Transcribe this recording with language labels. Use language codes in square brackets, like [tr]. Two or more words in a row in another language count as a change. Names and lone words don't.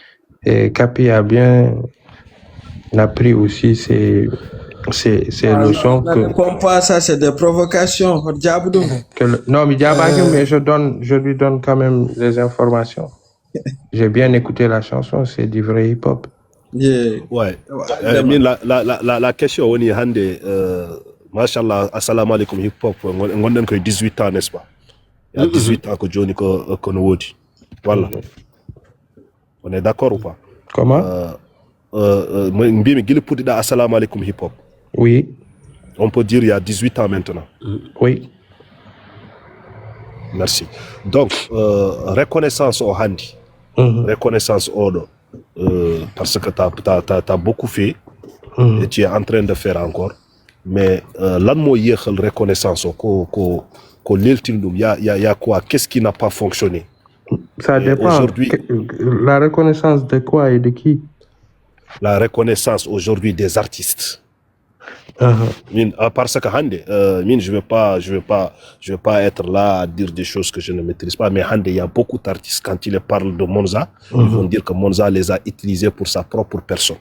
[fr] Et Capi a bien appris aussi C'est le son Non, ne comprends pas, ça c'est des provocations. Non, mais je lui donne quand même les informations. J'ai bien écouté la chanson, c'est du vrai hip-hop. Yeah. Ouais. La question on est [ff] hande machallah [ar] assalamu alaikum [fr] hip hop [ff] ngonden ko [fr] 18 ans n'est-ce pas? Il y a 18 ans que Johnny [ff] ko no wodi. [fr] Voilà. On est d'accord ou pas? Comment? [ff] Mbimi gili pudida [ar] assalamu alaikum [ff] hip hop. [fr] Oui. On peut dire il y a 18 ans maintenant. Oui. Merci. Donc reconnaissance au handi. Reconnaissance au parce que t'as beaucoup fait et tu es en train de faire encore. [ff] Mais lan mo yexal reconnaissance ko leltindum [fr] y a quoi? Qu'est-ce qui n'a pas fonctionné? Ça dépend. Aujourd'hui, la reconnaissance de quoi et de qui? La reconnaissance aujourd'hui des artistes. Parce que hande, je vais pas être là à dire des choses que je ne maîtrise pas, mais hande, il y a beaucoup d'artistes, quand ils parlent de Monza, ils vont dire que Monza les a utilisés pour sa propre personne.